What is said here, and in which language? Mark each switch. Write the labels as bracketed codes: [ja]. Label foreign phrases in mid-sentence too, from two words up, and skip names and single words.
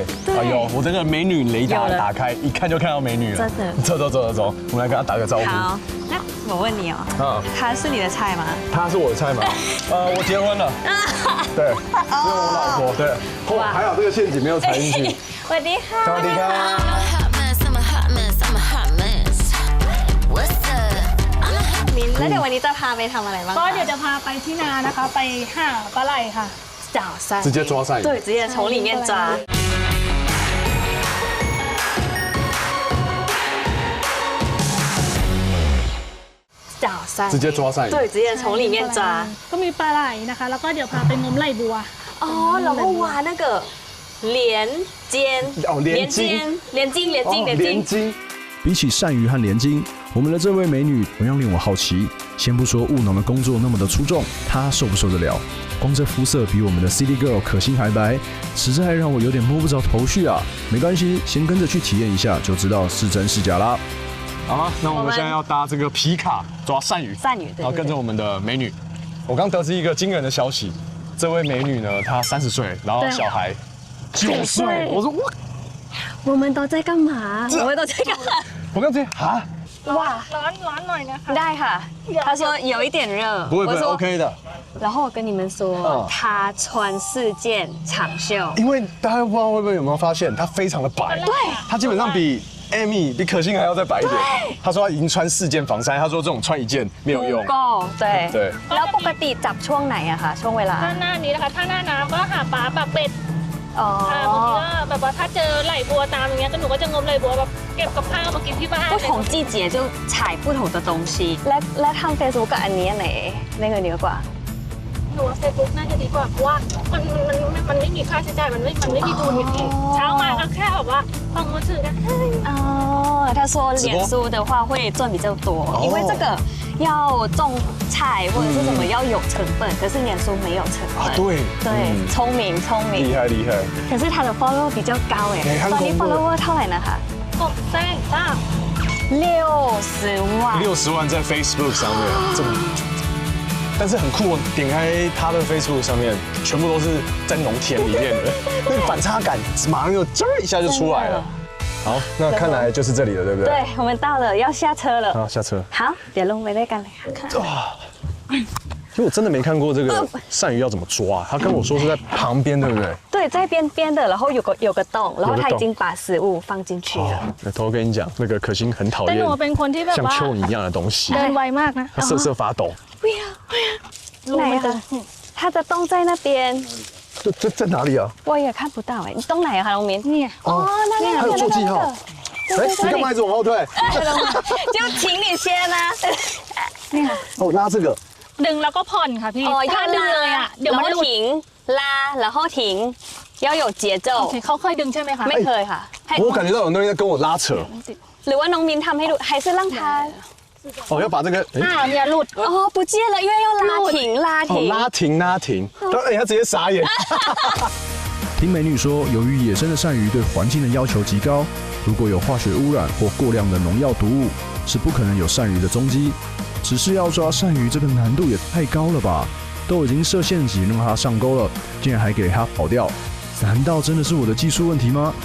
[zh] 哎呦，我这个美女雷达打开，一看就看到美女了。真的。走，我们来跟她打个招呼。好，那我问你哦，她是你的菜吗？她是我的菜吗？我结婚了。对，是我老婆。对，还好这个陷阱没有踩进去。 [th] สวัสดีค่ะ สวัสดีครับ แล้วเดี๋ยววันนี้จะพาไปทำอะไรบ้าง ก็เดี๋ยวจะพาไปที่นานะคะไปหาปลาไหลค่ะ [zh] 找鳝直接抓鳝鱼对，直接从里面抓找鳝直接抓鳝鱼对，直接从里面抓 [th] ก็มีปลาไหลนะคะแล้วก็เดี๋ยวพาไปงมไหลบัว [zh] 哦然后挖那个连尖连筋比起鳝鱼和连筋，我们的这位美女同样令我好奇。先不说务农的工作那么的出众，她受不受得了？光这肤色比我们的 [en] City Girl [zh] 可心还白，实在让我有点摸不着头绪啊。没关系，先跟着去体验一下，就知道是真是假啦。好，那我们现在要搭这个皮卡抓鳝鱼，对，然后跟着我们的美女。我刚得知一个惊人的消息，这位美女呢，她30岁，然后小孩9岁。我说我们都在干嘛？我们都在干嘛？我刚才啊， [th] 哇ร้อนหน่อยนะคะ ได้ค่ะ [zh] 他说有一点热不会 OK 的。然后我跟你们说，他穿4件长袖，因为大家不知道会不会有没有发现，他非常的白，对，他基本上比 Amy 比可心还要再白一点。他说他已经穿4件防晒，他说这种穿1件没有用。不够，对。对。 [th] แล้วปกติจับช่วงไหนอะคะช่วงเวลา ถ้าหน้านี้นะคะถ้าหน้าน้ำก็หาปลาปากเป็ดบางทีก็แบบว่าถ้าเจอไหลบัวตามอย่างเงี้ยก็หนูก็จะงมไหลบัวแบบเก็บกับข้าวมากินที่บ้าน [zh] 不同季节就采不同的东西 [th] และทำ Facebook กับอันนี้ไหนได้เงินเยอะกว่า หนูว่า Facebook น่าจะดีกว่าเพราะว่ามันไม่มีค่าใช้จ่ายมันไม่มีทุนอย่างนี้เช้ามาก็แค่แบบว่าฟังมือถือกัน [zh] 他说脸书的话会赚比较多，因为这个要种菜或者是什么要有成本，可是脸书没有成本。对，聪明，厉害。可是他的 follow 比较高哎， [th] ตอนนี้ follower เท่าไหร่นะคะ60 万。 [zh] 60万在 Facebook 上面，这么。但是很酷，点开他的 Facebook 上面，全部都是在农田里面的，那个反差感马上就一下就出来了。好，那看来就是这里了，对不对？对，我们到了，要下车了。好，下车。好， [th] เดี๋ยวลงไปด้วยกันเลยค่ะ。 [zh] 哇！因为我真的没看过这个鳝鱼要怎么抓，他跟我说是在旁边，对不对？对，在边的，然后有个洞，然后他已经把食物放进去了。偷跟你讲，那个可心很讨厌像蚯蚓一样的东西， [th] เดินไวมากนะ [zh] 它瑟瑟发抖。不要，哪呀？它的洞在那边。在哪里啊？我也看不到哎，你洞哪呀，韩龙明？那还有做记号。哎，你干嘛一直往后退？就请你先啊。哦，拉这个。 [th] ดึงแล้วก็ผ่อนค่ะพี่ถ้าดึงเลยอ่ะเดี๋ยวมันหลุด [zh] 停拉然后停要有节奏 [th] เขาเคยดึงใช่ไหมคะ ไม่เคยค่ะ [zh] 我感觉到有东西在跟我拉扯 [th] หรือว่าน้องมินทำให้ดู [zh] 还是让他哦要把这个 [th] เนี่ยหลุด [zh] 哦不见了因为要拉停拉停他直接傻眼听美女说由于野生的鳝鱼对环境的要求极高如果有化学污染或过量的农药毒物是不可能有鳝鱼的踪迹只是要抓鳝鱼这个难度也太高了吧都已经设陷阱让它上钩了竟然还给它跑掉难道真的是我的技术问题吗